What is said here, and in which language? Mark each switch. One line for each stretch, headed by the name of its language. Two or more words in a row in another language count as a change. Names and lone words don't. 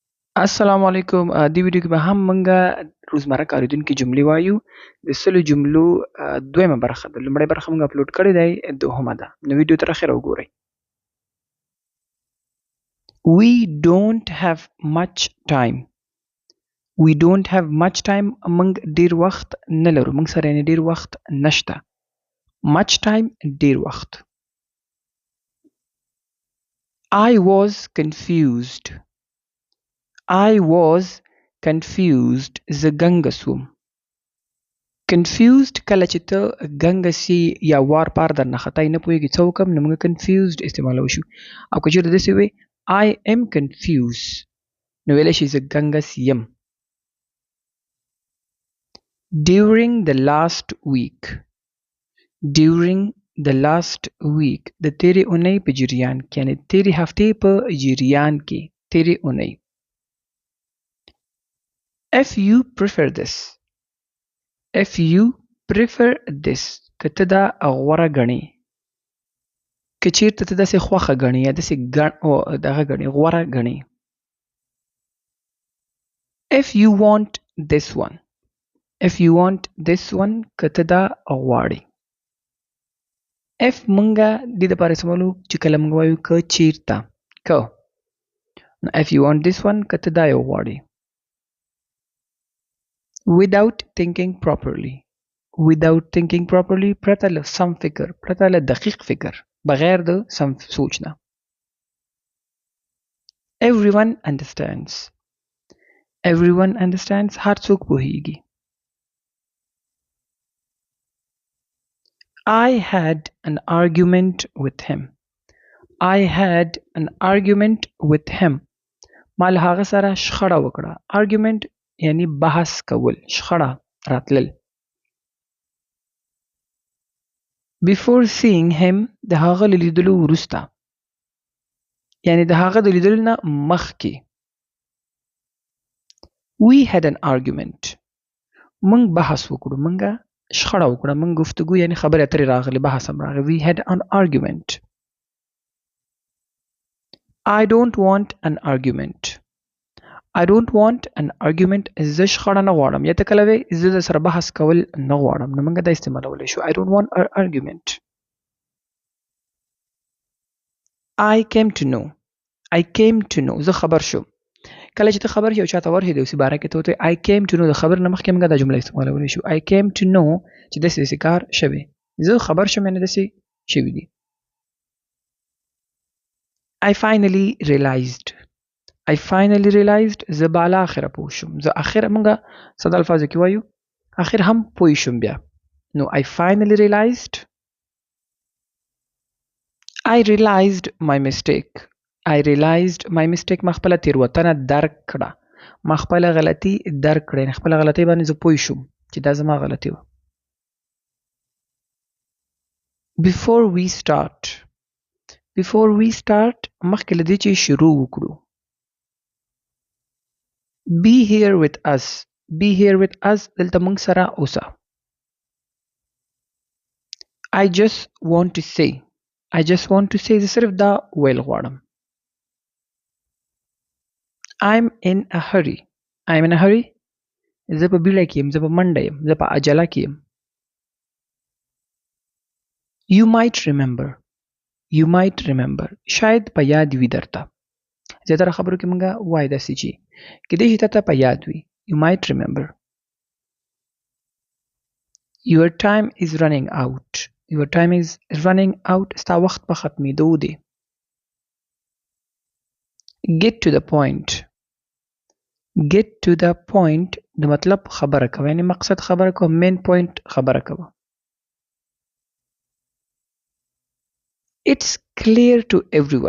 Pashto: السلام علیکم. دې ویډیو کې به هم موږ روزمره کارېدونکې جملې وایو. د سلو جملو دویمه برخه ده. لومړۍ برخه موږ اپلوډ کړې دی، دوهمه ده. نو ویډیو تر اخره وګورئ.
English: We don't have much time. We don't have much time.
Pashto: موږ ډیر وخت نه لرو. موږ سره یعنې ډیر وخت نشته.
English: Much time
Pashto: ډیر وخت.
English: I was confused. I was confused.
Pashto: زه ګنګس وم. confused کله چې ته ګنګه سي یا وار پار درنه خطا نه پوهېږي څه وکړم نو موږ confused استعمالوو شو. او که چېرته داسې وي
English: I am confused
Pashto: نو ویلی شي زه ګنګس یم.
English: during the last week. during the last week
Pashto: د تیرې اونۍ په جریان کې یعنې تیرې هفتې په جریان کې تیرې اونۍ.
English: if you prefer this. if you prefer this
Pashto: که ته دا غوره ګڼې که چیرته ته داسې خوښه ګڼې یا داسې دغه ګڼې غوره ګڼې.
English: if you want this one. if you want this one
Pashto: که ته دا غواړې. if مونږه دې دپاره استعمالو چې کله مونږ وایو که چیرته که نو
English: if you want this one
Pashto: که ته دا یو غواړې.
English: without thinking properly. without thinking properly
Pashto: پرته له سم فکر پرته له دقیق فکر بغیر د سم سوچ نه.
English: everyone understands. everyone understands
Pashto: هر څوک پوهیږي.
English: I had an argument with him. I had an argument with him.
Pashto: ما له هغه سره شخړه وکړه. argument یعنی بحث کول، شخړه راتلل.
English: before seeing him
Pashto: د هغه له لیدلو وروسته یعنی د هغه د لیدلو نه مخکې.
English: we had an argument.
Pashto: موږ بحث وکړو، موږ شخړه وکړه، موږ گفتگو یعنی خبرې اترې راغلې، بحث هم راغلی.
English: we had an argument. I don't want an argument. I don't want an argument.
Pashto: زه شخړه نه غواړم یا ته کله وایې زه در سره بحث کول نه غواړم نو موږ دا استعمالولی شو.
English: I don't want an argument. I came to know. I came to know.
Pashto: زه خبر شوم. کله چې ته خبر شې یو چاته ورشې د یو څه باره کې ته ورته
English: I came to know
Pashto: د خبر نه مخکې موږ دا جمله استعمالولی شو.
English: I came to know
Pashto: چې داسې داسې کار شوی. زه خبر شوم یعنې داسې شوي دي.
English: I finally realized. I finally realized
Pashto: زه بالا آخره پوه شوم. زه آخره موږ ساده الفاظو کې وایو آخر هم پوه شوم بیا.
English: نو I finally realized. I realized my mistake. I realized my mistake.
Pashto: ما خپله تېروتنه درک کړه. ما خپله غلطي درک کړه. یعنې خپله غلطۍ باندې زه پوه شوم چې دا زما غلطي وه.
English: Before we start. Before we start
Pashto: مخکې له دې چې شروع وکړو.
English: Be here with us. Be here with us
Pashto: دلته موږ سره اوسه.
English: I just want to say. I just want to say
Pashto: زه صرف دا ویل غواړم.
English: I'm in a hurry. I'm in a hurry.
Pashto: زه په بیړه کې یم، زه په منډه یم، زه په عجله کې یم.
English: You might remember. You might remember.
Pashto: شاید په یاد وي درته. زیاتره خبرو کې موږ وایو داسې چې کیدای شي تاته په یاد وي.
English: You might remember. Your time is running out. Your time is running out.
Pashto: ستا وخت په ختمېدو دی.
English: Get to the point. Get to the point
Pashto: د مطلب خبره کوه یعنی مقصد خبره کوه،
English: main point
Pashto: خبره کوه.
English: It's clear to everyone.